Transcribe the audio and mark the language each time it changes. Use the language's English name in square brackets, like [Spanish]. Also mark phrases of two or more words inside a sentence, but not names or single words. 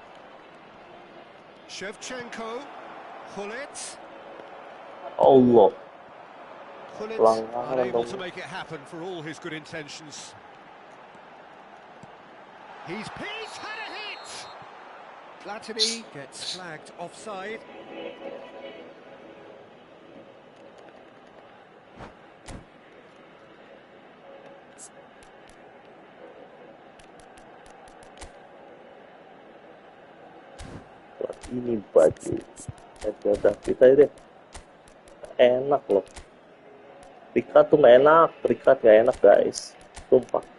[English] Shevchenko. Hullet. Allah. Hullet unable to make it happen for all his good intentions. He's had a hit! Platini gets flagged offside. [Indonesian] Ini baju Edgar kita ini enak loh. Prikat tuh nggak enak, prikat nggak enak guys, sumpah.